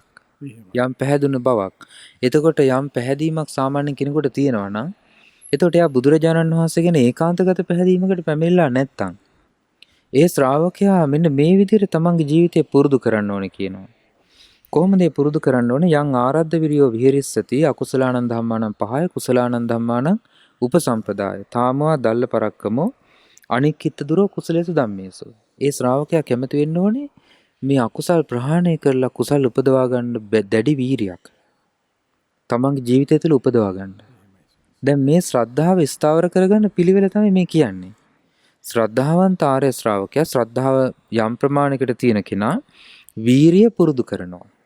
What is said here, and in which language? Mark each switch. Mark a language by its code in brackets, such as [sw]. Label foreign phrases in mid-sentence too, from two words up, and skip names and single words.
[si] යම් පැහැදුණු බවක්. එතකොට යම් පැහැදීමක් සාමාන්‍ය කෙනෙකුට තියෙනවා නම් එතකොට එයා බුදුරජාණන් වහන්සේ ගැන ඒකාන්තගත පැහැදීමකට පැමිණලා නැත්තම් ඒ ශ්‍රාවකයා මෙන්න මේ විදිහට තමන්ගේ ජීවිතය පුරුදු කරන්න ඕනේ කියනවා. කොහොමද ඒ පුරුදු කරන්න ඕනේ? [pi] යං ආරද්ධ විරියෝ විහෙරිස්සති අකුසලානං ධම්මානං පහය කුසලානං ධම්මානං උපසම්පදාය. තාමවා දල්ල පරක්කමෝ අනික්කිත දුරෝ කුසලේසු ධම්මේසු. [si] ඒ ශ්‍රාවකයා කැමති වෙන්න ඕනේ මේ අකුසල් ප්‍රහාණය කරලා කුසල් උපදවා ගන්න දැඩි වීරියක්. තමන්ගේ ජීවිතය තුළ උපදවා ගන්න. දැන් මේ ශ්‍රද්ධාව ස්ථාවර කරගන්න පිළිවෙල තමයි මේ කියන්නේ. ශ්‍රද්ධාවන්ත ආර්ය ශ්‍රාවකයා ශ්‍රද්ධාව යම් ප්‍රමාණයකට තියෙන කෙනා වීරිය පුරුදු කරනවා.